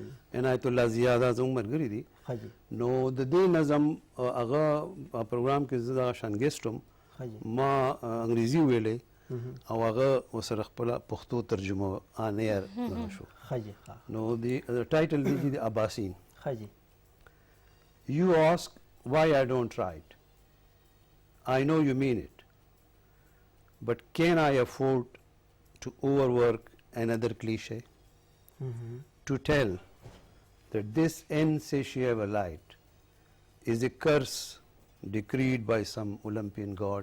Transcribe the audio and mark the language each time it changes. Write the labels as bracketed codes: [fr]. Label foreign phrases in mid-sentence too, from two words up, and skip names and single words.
[ps] عنایت الله زیاده زموږ ملګري دي نو د دې نظم هغه پروګرام کې زه دغه شان ګیسټ وم ما انګریزي ویلی او هغه ورسره خپله پښتو ترجمه [en] on air [ps] شو نو د ټایټل دی د اباسین [en] You ask why I don't write. I know you mean it. But can I afford to overwork another cliche? To tell that this insatiable light is a curse decreed by some Olympian god.